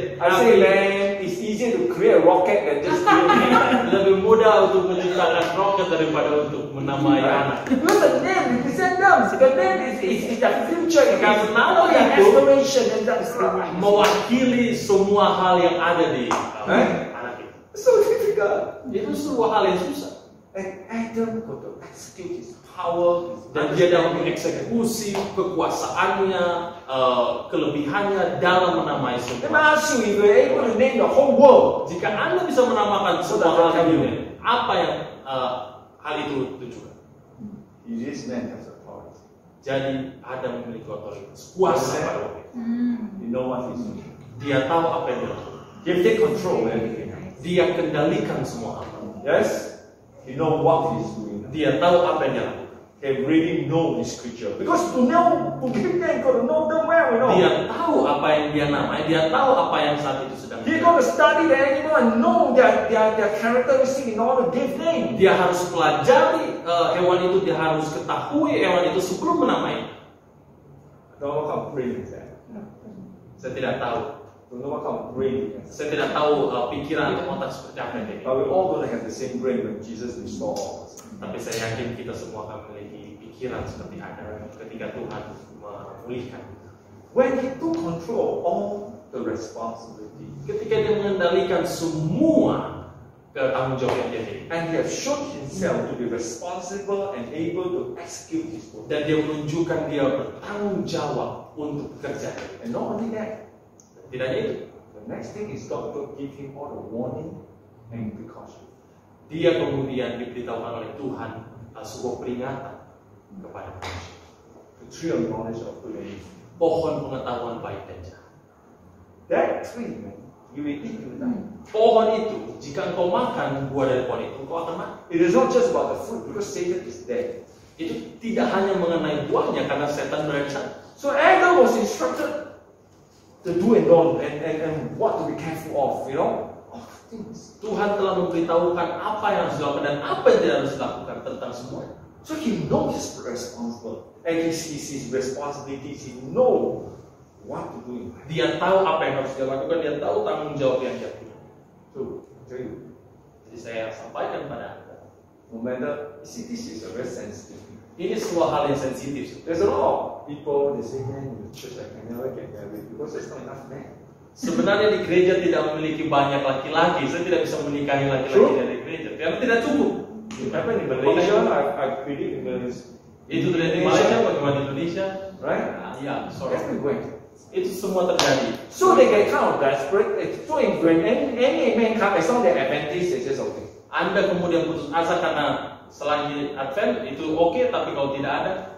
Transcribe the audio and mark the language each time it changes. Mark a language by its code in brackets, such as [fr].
[en] I say, man, it's easier to create a rocket than just create a name. [id] Lebih mudah untuk menciptakan roket daripada untuk menamai anak. [en] Because the name represents them. The name is the future. It [id] Karena [en] is [id] nama [en] the [id] itu [en] aspiration and that's right. [id] mewakili semua hal yang ada di anak itu. [en] So difficult. [id] Itu sebuah hal yang susah. [en] And Adam got to execute his power, his [id] Dan dia dapat mengeksekusi kekuasaannya, kelebihannya dalam menamai [en] Let me [id] semua. [en] ask you, if you are able to name the whole world, [id] Jika Anda bisa menamakan semua hal di dunia, apa yang hal itu tunjukkan? [en] this man has authority. [id] Jadi Adam memiliki otoritas, kuasa pada waktu itu. [en] You know what he's doing. [id] Dia tahu apa yang dia lakukan. [en] He take control of everything. [id] Dia kendalikan semua hal. [en] Yes? He know what he's doing. [id] Dia tahu apa yang dia lakukan. [en] He really know this creature. Because to give them, got to know them well, you know. [id] Dia tahu apa yang dia namai. Dia tahu apa yang saat itu sedang [en] He [id] terjadi. [en] got to study the animal and know their characteristic in order to give name. [id] Dia harus pelajari hewan itu. Dia harus ketahui hewan itu sebelum menamai. [en] Don't know what kind of brain is that. [id] Saya tidak tahu. [en] Don't know what kind of brain it is. [id] Saya tidak tahu pikiran atau otak seperti apa yang dia. [en] But we're all going to have the same brain when Jesus restores all of us. [id] Tapi saya yakin kita semua akan memiliki pikiran seperti Adam ketika Tuhan memulihkan. [en] When he took control of all the responsibility, [id] Ketika dia mengendalikan semua tanggung jawab yang dia miliki. [en] and he has shown himself to be responsible and able to execute his work. [id] Dan dia menunjukkan dia bertanggung jawab untuk bekerja. [en] And not only that, [id] Tidak hanya itu, [en] the next thing is God will give him all the warning and precaution. [id] dia kemudian diberitahukan oleh Tuhan sebuah peringatan kepada manusia. [en] The tree of knowledge of good and evil. [id] Pohon pengetahuan baik dan jahat. [en] That tree, man, you will eat, you will die. [id] Pohon itu, jika engkau makan buah dari pohon itu, engkau akan mati. [en] It is not just about the fruit, because Satan is dead. [id] Itu tidak hanya mengenai buahnya karena setan berada di sana. [en] So Adam was instructed to do and don't, and what to be careful of, you know, of things. [id] Tuhan telah memberitahukan apa yang harus dilakukan dan apa yang tidak harus dilakukan tentang semuanya. [en] So he knows he's responsible, and his responsibilities. He knows what to do in life. [id] Dia tahu apa yang harus dia lakukan, dia tahu tanggung jawab yang dia punya. [en] So I tell you, [id] Jadi saya sampaikan pada Anda. [en] No matter, see, this is a very sensitive thing. [id] Ini sebuah hal yang sensitif. [en] There's a lot of people, they say, man, in the church I can never get married because there's not enough men. [id] Sebenarnya di gereja tidak memiliki banyak laki-laki. Saya tidak bisa menikahi laki-laki dari gereja karena tidak cukup. [en] It happened in Malaysia, I believe in Malaysia. [id] Itu terjadi di Malaysia, bagaimana di Indonesia? [en] Right? [id] Ya, sorry. [en] Everywhere. [id] Itu semua terjadi. [en] So they get kind of desperate. So when any man comes, as long as they're Adventist, they just okay. [id] Anda kemudian putus asa karena selagi Advent itu oke, tapi kalau tidak ada,